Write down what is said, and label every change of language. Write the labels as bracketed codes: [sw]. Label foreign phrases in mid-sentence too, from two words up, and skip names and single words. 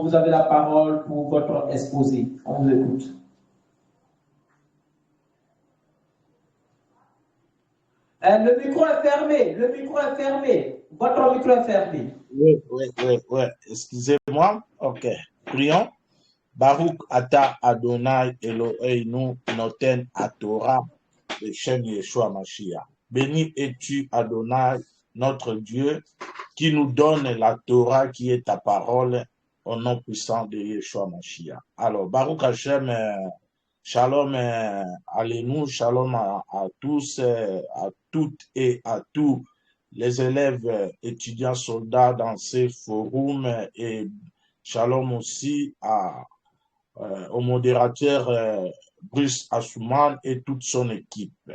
[fr] Vous avez la parole pour votre exposé. On vous écoute. Le micro est fermé, le micro est fermé. Votre micro est fermé. Oui. Excusez-moi. OK. Prions. [he] ברוך אתה אדוני אלוהינו נותן תורה בשם ישוע משיח. [fr] Béni es-tu Adonai, notre Dieu, qui nous donne la Torah qui est ta parole au nom puissant de Yeshua Mashiach. Alors, [he] ברוך השם, [fr] shalom à nous, shalom à tous, à toutes et à tous les élèves, étudiants, soldats dans ces forums et shalom aussi au modérateur Bruce Assouman et toute son équipe.